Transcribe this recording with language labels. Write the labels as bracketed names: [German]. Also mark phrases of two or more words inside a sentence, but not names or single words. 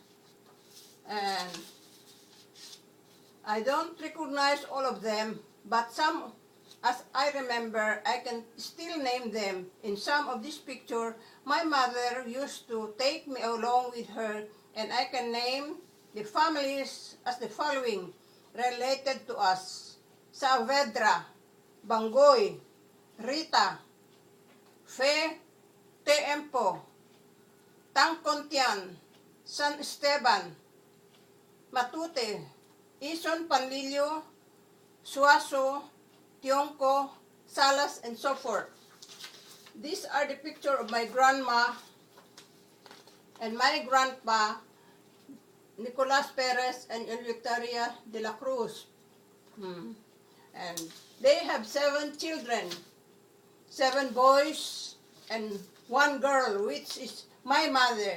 [English] And I don't recognize all of them, but some, as I remember, I can still name them. In some of this picture, my mother used to take me along with her, and I can name the families as the following related to us: Saavedra, Bangoy, Rita, Fe Teempo, Tangcontian, San Esteban, Matute, Ison Panlilio, Suaso, Tionco, Salas, and so forth. These are the picture of my grandma and my grandpa, Nicolas Perez and Eleuteria de la Cruz. And they have 7 children, 7 boys and 1 girl, which is my mother.